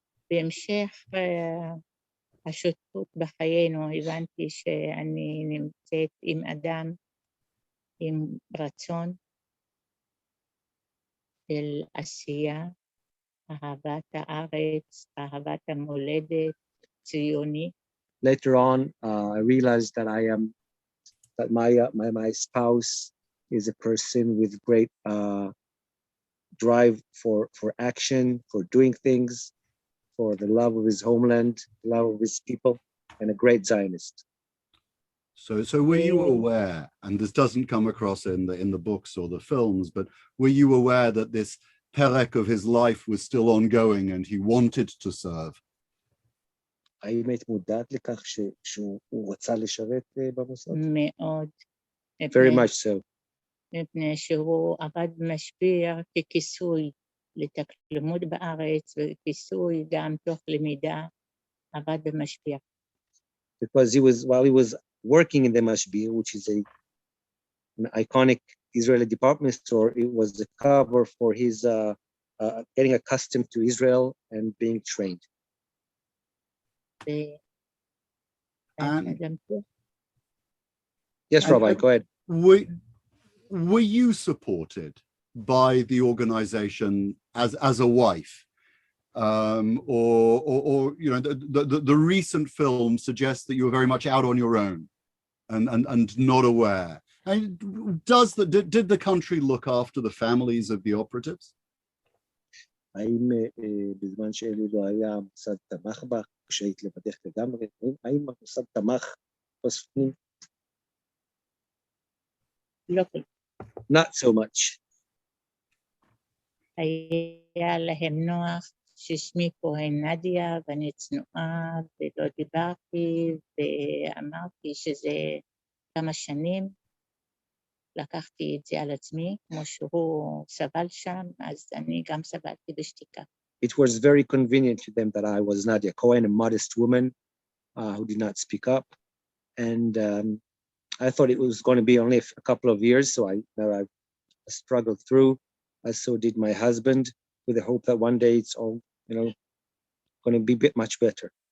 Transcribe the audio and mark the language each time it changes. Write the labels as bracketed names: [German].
[Hebrew] בהמשך השותפות בחיינו הבנתי שאני נמצאת עם אדם עם רצון של עשייה, אהבת הארץ, אהבת המולדת, ציוני. [English] Later on, I realized that my spouse is a person with great drive for action, for doing things, for the love of his homeland, love of his people, and a great Zionist. So were you aware, and this doesn't come across in the books or the films, but were you aware that this perek of his life was still ongoing and he wanted to serve? [Hebrew] האם היית מודעת לכך שהוא רצה לשרת במוסד? מאוד. [English] Very much so. [Hebrew] מפני שהוא עבד במשביר ככיסוי לימוד בארץ וכיסוי גם תוך למידה, עבד במשביר. [English] Because while he was working in the Mashbir, which is an iconic Israeli department store, it was the cover for his getting accustomed to Israel and being trained. And Yes, Rabbi, go ahead. Were you supported by the organization as a wife? Or you know, the recent film suggests that you were very much out on your own and not aware. And did the country look after the families of the operatives? [Hebrew] האם בזמן שאלי לא היה, המוסד תמך בך, כשהיית לבדך לגמרי? האם המוסד תמך בספרים? לא. [English] Not so much. [Hebrew] היה להם נוח ששמי כהן נדיה ואני צנועה ולא דיברתי ואמרתי שזה כמה שנים. לקחתי את זה על עצמי, כמו שהוא סבל שם, אז אני גם סבלתי בשתיקה. [English] It was very convenient to them that I was Nadia Cohen, a modest woman who did not speak up. And I thought it was going to be only a couple of years, so I struggled through, as so did my husband, with the hope that one day it's all, going to be much better.